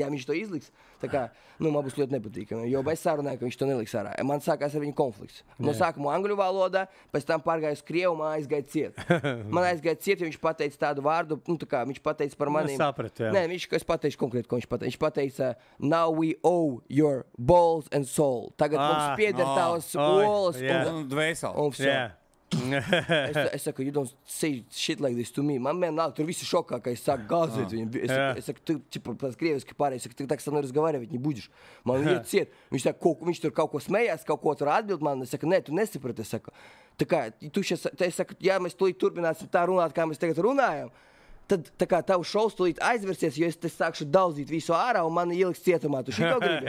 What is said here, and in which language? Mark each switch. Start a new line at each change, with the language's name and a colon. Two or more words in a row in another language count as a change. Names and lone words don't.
Latvian: Ja viņš to izliks, tā kā, man būs ļoti nepatīkami, jo es sarunāju, ka viņš to neliks ārā. Man sākās ar viņu konflikts. No sākuma angļu valodā, pēc tam pārgāju uz krievu, man aizgāja ciet. Man aizgāja ciet, jo viņš pateica tādu vārdu, viņš pateica par maniem. Nē, es pateikšu konkrēti, ko viņš pateica. Viņš pateica,
English: now we owe your balls and soul.
Latvian: Tagad mums pieder tavas olas un dvēseli. Es saku,
English: you don't say shit like this to me.
Latvian: Man vienalga, tur visi šokā, ka es sāku gāzēt viņu. Es saku, tu krieviski pārējais, es saku,
Russian: так со мной разговаривать не будешь.
Latvian: Man iet ciet. Viņš tur kaut ko smējās, kaut ko tur atbild man. Es saku, nē, tu nesaprati. Es saku, tā kā, es saku, ja mēs tūlīt turpināsim tā runāt, kā mēs tagad runājam, tad tā kā tavs šovs tūlīt aizversies, jo es te sākšu daudzīt visu ārā un mani ieliks cietumā. Tu šito gribi?